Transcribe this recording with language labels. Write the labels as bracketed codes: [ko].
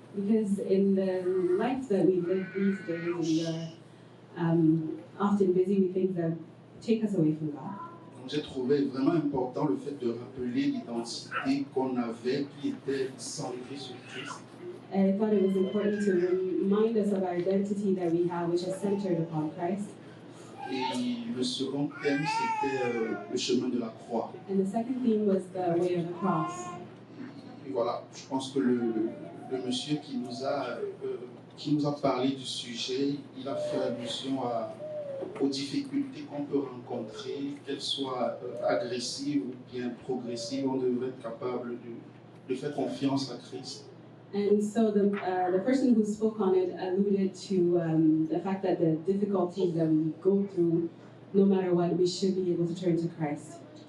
[en] Because in the life that we live these days, we are often busy with things that take us away from God. [fr] Donc j'ai trouvé vraiment important le fait de rappeler l'identité qu'on avait qui était centrée sur Christ. [en] And I thought it was important to remind us of our identity that we have, which is centered upon Christ. [fr] Et le second thème, c'était le chemin de la croix. [en] And the second theme was the way of the cross. [fr] Et voilà, je pense que le monsieur qui nous a qui nous a parlé du sujet, il a fait allusion aux difficultés qu'on peut rencontrer, qu'elles soient agressives ou bien progressives. On devrait être capable de faire confiance à Christ. [en] And so the person who spoke on it alluded to the fact that the difficulties that we go through, no matter what, we should be able to turn to Christ.